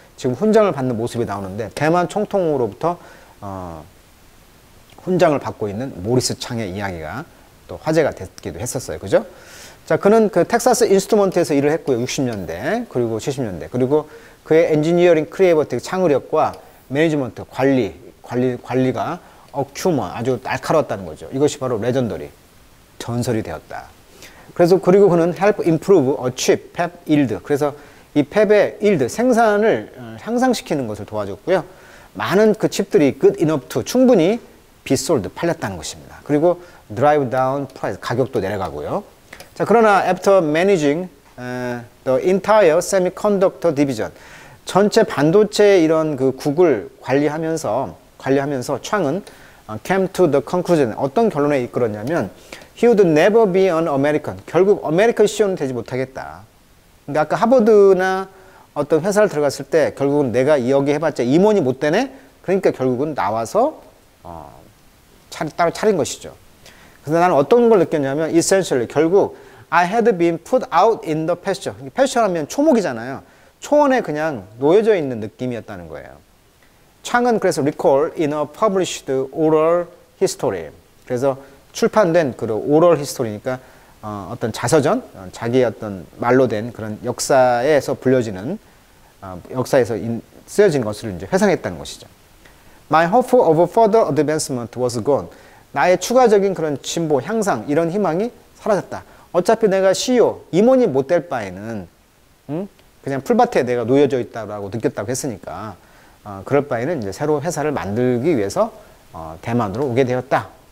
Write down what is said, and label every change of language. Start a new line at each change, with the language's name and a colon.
Korean: 지금 훈장을 받는 모습이 나오는데, 대만 총통으로부터 훈장을 받고 있는 모리스 창의 이야기가 또 화제가 됐기도 했었어요. 그죠? 자, 그는 그 텍사스 인스트루먼트에서 일을 했고요. 60년대, 그리고 70년대. 그리고 그의 엔지니어링 크리에이티브 창의력과 매니지먼트, 관리가 어큐머, 아주 날카로웠다는 거죠. 이것이 바로 레전더리, 전설이 되었다. 그래서 그리고 그는
English: help improve a chip, PEP yield.
Korean: 그래서 이 펩의 yield, 생산을 향상시키는 것을 도와줬고요. 많은 그 칩들이
English: good enough to,
Korean: 충분히
English: be sold,
Korean: 팔렸다는 것입니다. 그리고
English: drive down price,
Korean: 가격도 내려가고요. 자, 그러나
English: after managing the entire semiconductor division,
Korean: 전체 반도체 이런 그 국을 관리하면서 창은
English: came to the conclusion,
Korean: 어떤 결론에 이끌었냐면
English: he would never be an American,
Korean: 결국 아메리칸 CEO는 되지 못하겠다. 그러니까 아까 하버드나 어떤 회사를 들어갔을 때 결국은 내가 여기 해봤자 임원이 못 되네? 그러니까 결국은 나와서 따로 차린 것이죠. 그래서 나는 어떤 걸 느꼈냐면
English: essentially 결국 I had been put out in the pasture.
Korean: pasture 하면 초목이잖아요. 초원에 그냥 놓여져 있는 느낌이었다는 거예요. 창은 그래서
English: recall in a published oral history.
Korean: 그래서 출판된 그 oral history니까 어떤 자서전, 자기의 어떤 말로 된 그런 역사에서 불려지는 역사에서 쓰여진 것을 이제 회상했다는 것이죠.
English: My hope of further advancement was gone.
Korean: 나의 추가적인 그런 진보, 향상 이런 희망이 사라졌다. 어차피 내가 CEO, 임원이 못 될 바에는 그냥 풀밭에 내가 놓여져 있다고 느꼈다고 했으니까 그럴 바에는 이제 새로 회사를 만들기 위해서 대만으로 오게 되었다.